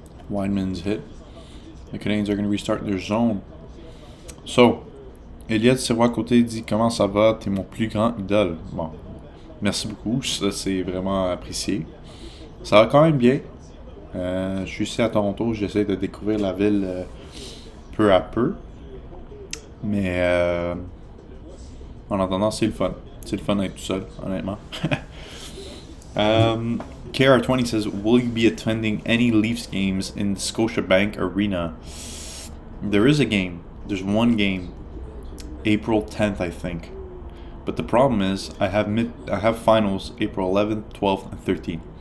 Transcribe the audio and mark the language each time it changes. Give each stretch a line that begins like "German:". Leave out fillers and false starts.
English: Wideman's hit. The Canadiens are going to restart their zone.
French: So, Elliot Sirois-Côté dit comment ça va? T'es mon plus grand idole. Bon, merci beaucoup. Ça, c'est vraiment apprécié. Ça va quand même bien. Je suis ici à Toronto. J'essaie de découvrir la ville peu à peu. Mais en attendant, c'est le fun. C'est le fun d'être tout seul, honnêtement.
English: KR20 says, will you be attending any Leafs games in the Scotiabank Arena? There is a game. There's one game. April 10th, I think. But the problem is, I have finals April 11th, 12th, and 13th.